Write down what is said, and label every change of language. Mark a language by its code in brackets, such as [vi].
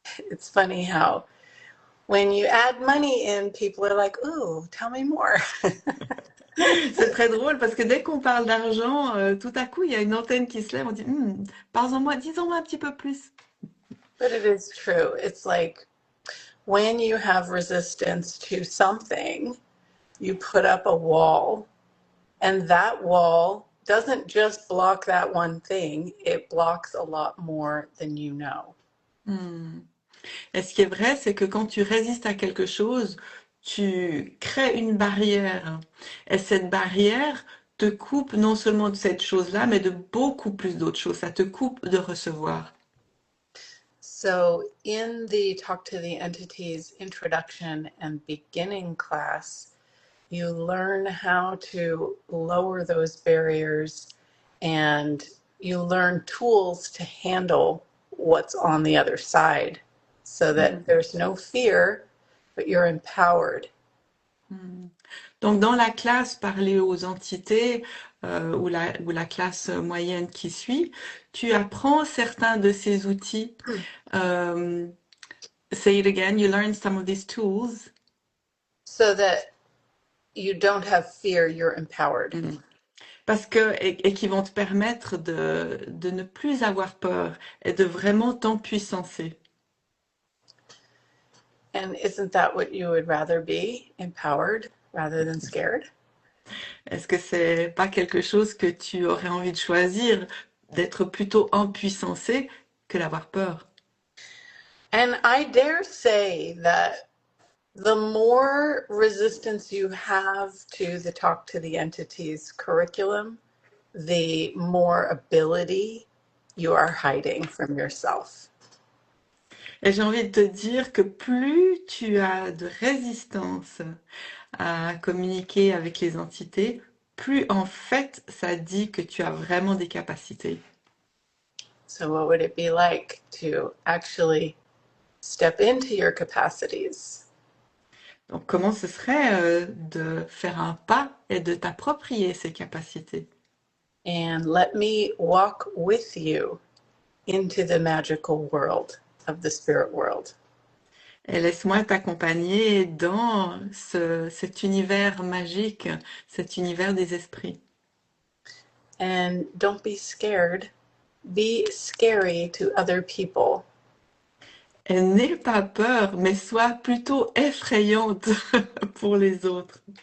[en] It's funny how when you add money in, people are like, ooh, tell me more. [fr] C'est très drôle parce que dès qu'on parle d'argent, tout à coup, il y a une antenne qui se lève, on dit, parlez-en-moi, disons-moi un petit peu plus. [en] But it is true. It's like when you have resistance to something, you put up a wall, and that wall doesn't just block that one thing, it blocks a lot more than you know. Hmm. [fr] Et ce qui est vrai, c'est que quand tu résistes à quelque chose, tu crées une barrière. Et cette barrière te coupe non seulement de cette chose-là, mais de beaucoup plus d'autres choses. Ça te coupe de recevoir. [en] So, in the Talk to the Entities introduction and beginning class, you learn how to lower those barriers and you learn tools to handle what's on the other side so that Hmm. there's no fear, but you're empowered. Hmm. [fr] Donc dans la classe parler aux entités ou la classe moyenne qui suit, tu apprends certains de ces outils. euh, [en] Say it again, you learn some of these tools. so that you don't have fear, you're empowered. Mm. [fr] Parce que, et qui vont te permettre de ne plus avoir peur et de vraiment t'empuissancer. [en] And isn't that what you would rather be, empowered rather than scared? [fr] Est-ce que c'est pas quelque chose que tu aurais envie de choisir, d'être plutôt empuissancé que d'avoir peur? [en] And I dare say that the more resistance you have to the Talk to the Entities curriculum, the more ability you are hiding from yourself. [fr] Et j'ai envie de te dire que plus tu as de résistance à communiquer avec les entités, plus en fait ça dit que tu as vraiment des capacités. [en] So, what would it be like to actually step into your capacities [fr] Donc comment ce serait de faire un pas et de t'approprier ces capacités? [en] and let me walk with you into the magical world of the spirit world? [fr] Et laisse-moi t'accompagner dans cet univers magique, cet univers des esprits. [en] And don't be scared, be scary to other people. [fr] Et n'aie pas peur, mais sois plutôt effrayante pour les autres.